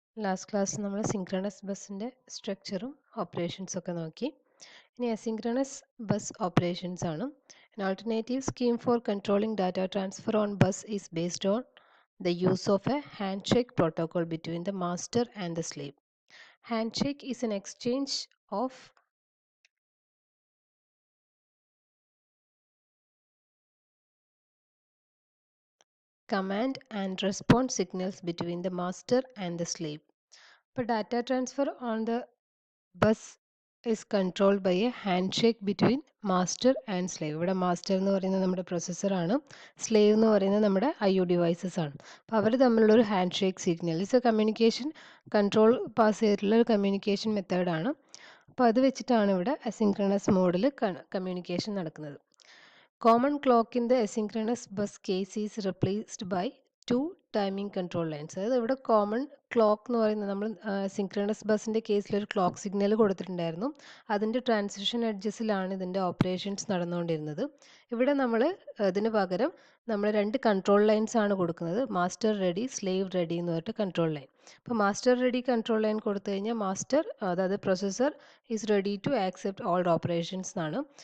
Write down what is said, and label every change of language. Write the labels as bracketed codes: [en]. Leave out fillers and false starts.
[ml] Last class നമ്മൾ synchronous ബസ്സിൻ്റെ സ്ട്രക്ചറും ഓപ്പറേഷൻസും ഒക്കെ നോക്കി. ഇനി അസിങ്ക്രണസ് ബസ് ഓപ്പറേഷൻസ് ആണ്. [en] An alternative scheme for controlling data transfer on bus is based on the use of a handshake protocol between the master and the slave. Handshake is an exchange of command and response signals between the master and the slave. But data transfer on the bus is controlled by a handshake between master and slave. [ml] ഇവിടെ master എന്ന് പറയുന്നത് നമ്മുടെ പ്രൊസസ്സറാണ്, slave എന്ന് പറയുന്നത് നമ്മുടെ IO devices ആണ്. അപ്പോൾ അവർ തമ്മിലുള്ള ഒരു hand shake signal [en] is a communication [ml] control pass ചെയ്തിട്ടുള്ള ഒരു കമ്മ്യൂണിക്കേഷൻ മെത്തേഡാണ്. അപ്പോൾ അത് വെച്ചിട്ടാണ് ഇവിടെ അസിൻക്രണസ് മോഡിൽ കമ്മ്യൂണിക്കേഷൻ നടക്കുന്നത്. [en] Common clock in the asynchronous bus case is replaced by two timing control lines. [ml] അതായത് ഇവിടെ കോമൺ ക്ലോക്ക് എന്ന് പറയുന്നത് നമ്മൾ സിങ്ക്രണസ് ബസ്സിൻ്റെ കേസിൽ ഒരു ക്ലോക്ക് സിഗ്നൽ കൊടുത്തിട്ടുണ്ടായിരുന്നു. അതിൻ്റെ ട്രാൻസിഷൻ എഡ്ജസിലാണ് ഇതിൻ്റെ ഓപ്പറേഷൻസ് നടന്നുകൊണ്ടിരുന്നത്. ഇവിടെ നമ്മൾ ഇതിന് പകരം നമ്മൾ രണ്ട് കൺട്രോൾ ലൈൻസ് ആണ് കൊടുക്കുന്നത്. മാസ്റ്റർ റെഡി, സ്ലേവ് റെഡി എന്ന് പറഞ്ഞിട്ട് കൺട്രോൾ ലൈൻ. അപ്പോൾ മാസ്റ്റർ റെഡി കൺട്രോൾ ലൈൻ കൊടുത്തു കഴിഞ്ഞാൽ മാസ്റ്റർ, അതായത് processor [en] is ready to accept all operations [ml] എന്നാണ്.